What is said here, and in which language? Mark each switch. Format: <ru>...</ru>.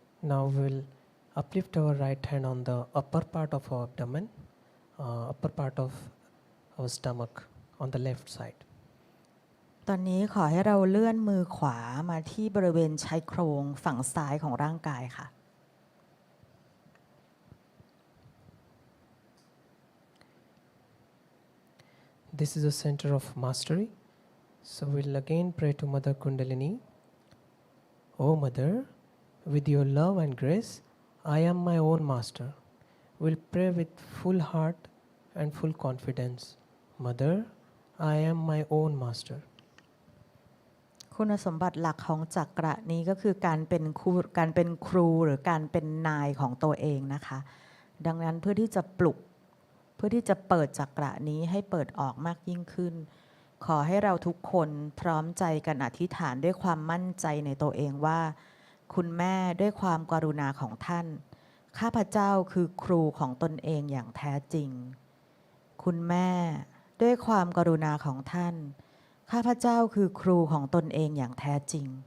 <en>Now we'll uplift our right hand on the upper part of our abdomen, upper part of our stomach on the left side.</en> <th>ตอนนี้ขอให้เราเลื่อนมือขวามาที่บริเวณชายโครงฝั่งซ้ายของร่างกายค่ะ</th> <en>This is a center of mastery. So we'll again pray to Mother Kundalini. Oh Mother, with your love and grace, I am my own master. We'll pray with full heart and full confidence. Mother, I am my own master.</en> <th>คุณสมบัติหลักของจักระนี้ก็คือการเป็นครูหรือการเป็นนายของตัวเองนะคะดังนั้นเพื่อที่จะปลุก เพื่อที่จะเปิดจักระนี้ให้เปิดออกมากยิ่งขึ้นขอให้เราทุกคนพร้อมใจกันอธิษฐานด้วยความมั่นใจในตัวเองว่าคุณแม่ด้วยความกรุณาของท่านข้าพเจ้าคือครูของตนเองอย่างแท้จริงคุณแม่ด้วยความกรุณาของท่านข้าพเจ้าคือครูของตนเองอย่างแท้จริง</th>